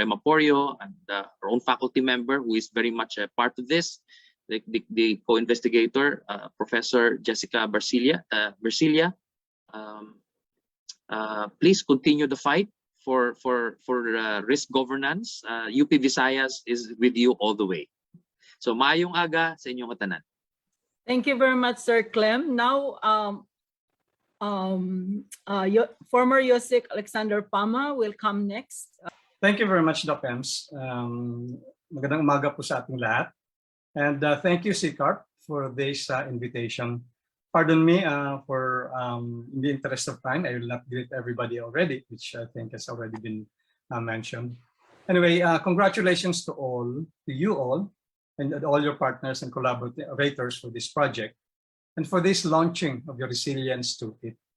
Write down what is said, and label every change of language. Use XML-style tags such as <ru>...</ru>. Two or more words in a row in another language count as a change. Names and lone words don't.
<en>Emma Porio, and our own faculty member who is very much a part of this, the co-investigator, Professor Jessica Barcilia. Please continue the fight for risk governance. UP Visayas is with you all the way.</en> <hil>So maayong aga sa inyong katanan.</hil> <en>Thank you very much, Sir Clem. Now, former Yosek Alexander Pama will come next. Thank you very much, Doc Ems.</en> <tl>Magandang umaga po sa ating lahat.</tl> <en>And thank you, CCARPH, for this invitation. Pardon me for, in the interest of time, I will not greet everybody already, which I think has already been mentioned. Anyway, congratulations to you all, and all your partners and collaborators for this project, and for this launching of your Resilience Toolkit.</en>